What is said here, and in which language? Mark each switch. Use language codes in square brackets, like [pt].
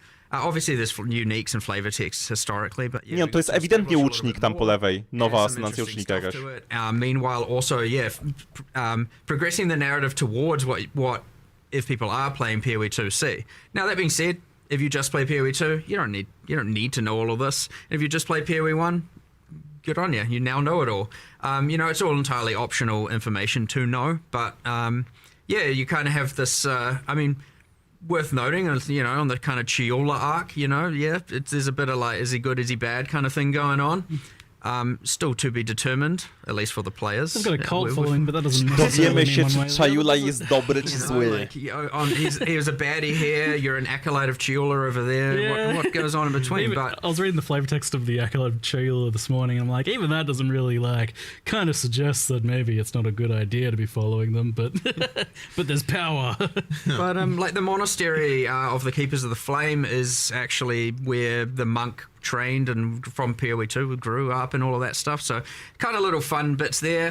[en] Obviously there's uniques and flavor texts historically, but [pl] nie, to jest ewidentnie łucznik tam po lewej. Nowa ascendancja łucznika jakaś. [en] Meanwhile also, progressing the narrative towards what if people are playing PoE 2C. Now that being said, if you just play PoE 2, you don't need to know all of this. If you just play PoE 1, good on you. You now know it all. It's all entirely optional information to know, but you kind of have this worth noting, on the kind of Chiola arc, there's a bit of like, is he good, is he bad kind of thing going on. Still to be determined, at least for the players. I've got a cult following, but that doesn't [pl] Dowiemy się, czy Chayula jest dobry, czy zły. [en] He was a baddie here, you're an acolyte of Chiola over there. Yeah. What goes on in between? I was reading the flavor text of the acolyte of Chiola this morning, and I'm like, even that doesn't really kind of suggests that maybe it's not a good idea to be following them, but but there's power. But the monastery of the Keepers of the Flame is actually where the monk trained and from PoE 2 grew up and all of that stuff, so kind of little fun bits there.